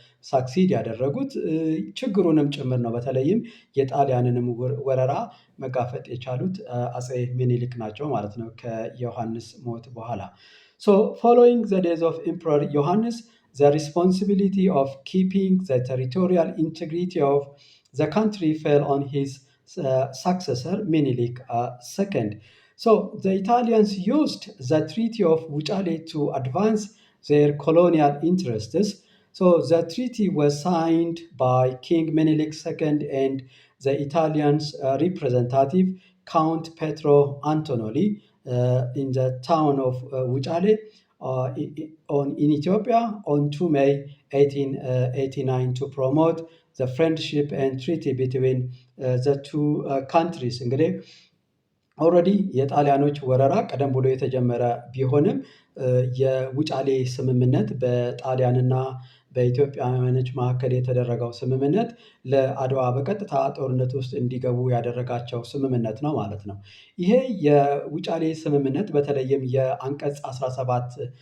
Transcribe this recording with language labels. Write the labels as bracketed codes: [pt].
[am] ሳክሲድ ያደረጉት ችግሩንም ጭምር ነው። በተለይም የጣሊያንንም ወረራ መጋፈጥ የቻሉት አፄ ሚኒሊክ ናቸው ማለት ነው ከዮሐንስ ሞት በኋላ። [en] So following the days of Emperor Johannes, the responsibility of keeping the territorial integrity of the country fell on his successor Menelik II. So the Italians used the Treaty of Wuchale to advance their colonial interests. So the treaty was signed by King Menelik II and the Italians' representative Count Petro Antonelli in the town of Wuchale in Ethiopia on 2 May 1889 to promote the friendship and treaty between the two countries. [am] እንግዲህ ኦልሬዲ የጣሊያኖች ወረራ ቀደም ብሎ የተጀመረ ቢሆንም የውጫሌ ስምምነት በጣሊያንና በኢትዮጵያውያኖች መካከል የተደረገው ስምምነት ለአድዋ በቀጥታ ጦርነት ውስጥ እንዲገቡ ያደረጋቸው ስምምነት ነው ማለት ነው። ይሄ የውጫሌ ስምምነት በተለይም የአንቀጽ 17